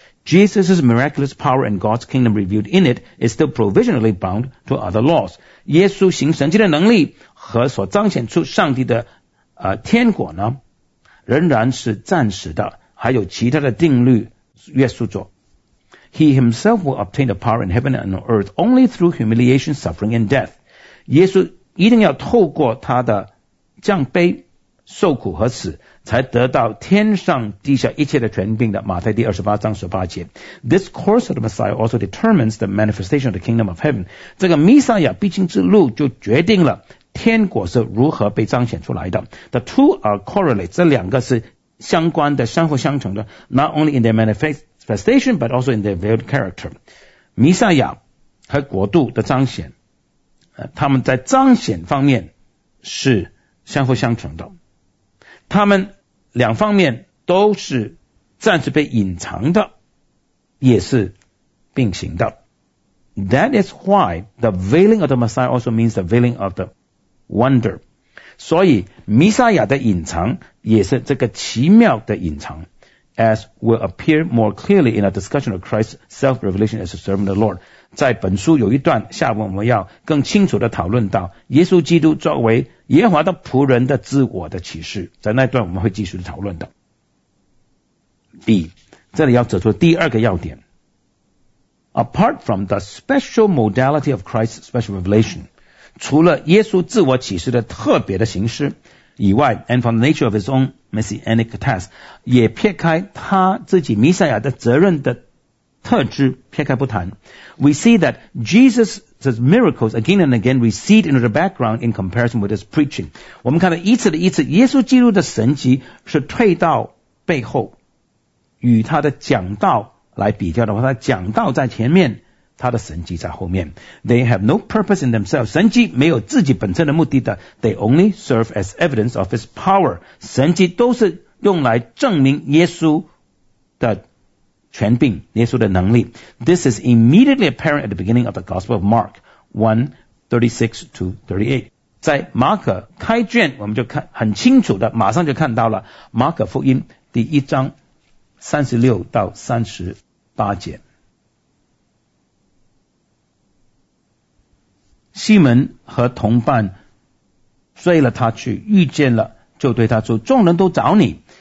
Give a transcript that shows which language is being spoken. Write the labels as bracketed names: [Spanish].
[English] Jesus' miraculous power and God's kingdom revealed in it is still provisionally bound to other laws. [Chinese] 耶稣行神迹的能力和所彰显出上帝的天国呢，仍然是暂时的，还有其他的定律约束着。 [English] He himself will obtain the power in heaven and on earth only through humiliation, suffering, and death. [Chinese] 耶稣一定要透过他的降卑、受苦和死，才得到天上地下一切的权柄的。马太第二十八章十八节。 [English] This course of the Messiah also determines the manifestation of the kingdom of heaven. [Chinese] 这个弥赛亚必经之路就决定了天国是如何被彰显出来的。 [English] The two are correlated. [Chinese] 这两个是相关的，相互相成的。 [English] Not only in their manifestation, but also in their revealed character. [Chinese] 弥赛亚和国度的彰显，他们在彰显方面是相互相成的，他们两方面都是暂时被隐藏的，也是并行的。 [English] That is why the veiling of the Messiah also means the veiling of the wonder. [Chinese] 所以弥赛亚的隐藏也是这个奇妙的隐藏， [English] as will appear more clearly in a discussion of Christ's self-revelation as a servant of the Lord. [Chinese] 在本书有一段，下文我们要更清楚地讨论到耶稣基督作为耶和华的仆人的自我的启示，在那段我们会继续讨论的。 B， 这里要指出第二个要点。 [English] Apart from the special modality of Christ's special revelation， [Chinese] 除了耶稣自我启示的特别的形式以外， [English] and from the nature of his own messianic task， [Chinese] 也撇开他自己弥赛亚的责任的特质撇开不谈， [English] We see that Jesus miracles again and again recede into the background in comparison with his preaching. [Chinese] 我们看到一次的一次，耶稣基督的神迹是退到背后，与他的讲道来比较的话，他讲道在前面，他的神迹在后面。 [English] They have no purpose in themselves. [Chinese] 神迹没有自己本身的目的的。 [English] They only serve as evidence of his power. [Chinese] 神迹都是用来证明耶稣的权柄，耶稣的能力。 [English] This is immediately apparent at the beginning of the Gospel of Mark 1:36-38. [Chinese] 在马可开卷，我们就看很清楚的，马上就看到了马可福音第一章36-38节。西门和同伴追了他去，遇见了就对他说，众人都找你。